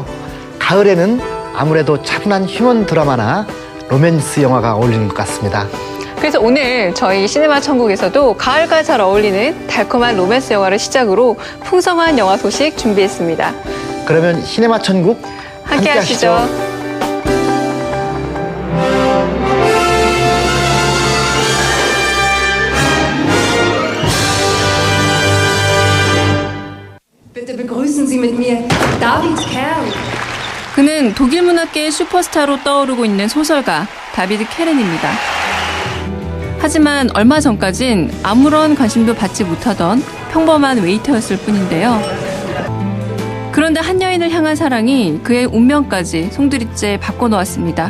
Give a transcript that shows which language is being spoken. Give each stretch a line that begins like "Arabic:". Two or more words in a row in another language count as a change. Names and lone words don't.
Korean: 가을에는 아무래도 차분한 휴먼 드라마나 로맨스 영화가 어울리는 것 같습니다. 그래서 오늘 저희 시네마 천국에서도 가을과 잘 어울리는 달콤한 로맨스 영화를 시작으로 풍성한 영화 소식 준비했습니다. 그러면 시네마 천국 함께 하시죠.
German: Bitte begrüßen Sie mit mir David Kern.
Korean: 그는 독일 문학계의 슈퍼스타로 떠오르고 있는 소설가 다비드 케렌입니다. 하지만 얼마 전까진 아무런 관심도 받지 못하던 평범한 웨이터였을 뿐인데요. 그런데 한 여인을 향한 사랑이 그의 운명까지 송두리째 바꿔놓았습니다.